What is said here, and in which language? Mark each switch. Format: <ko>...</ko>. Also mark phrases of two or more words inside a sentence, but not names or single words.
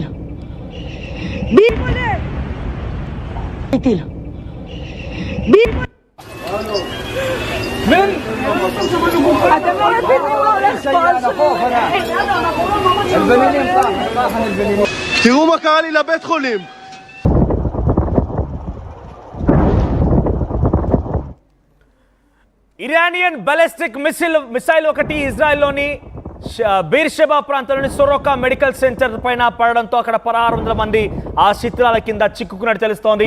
<he>ביבולה! טיל. ביבולה! אתם לא מבינים מה הולך פה. תראו מה קרה לי לבית חולים.</he> <en>Iranian ballistic missile</en> <te>ఒకటి ఇజ్రాయెల్లోని బీర్షెబా ప్రాంతంలోని సొరోకా మెడికల్ సెంటర్ పైన పడడంతో అక్కడ 1600 మంది ఆ శిథిలాల కింద చిక్కుకున్నట్టు తెలుస్తోంది.</te>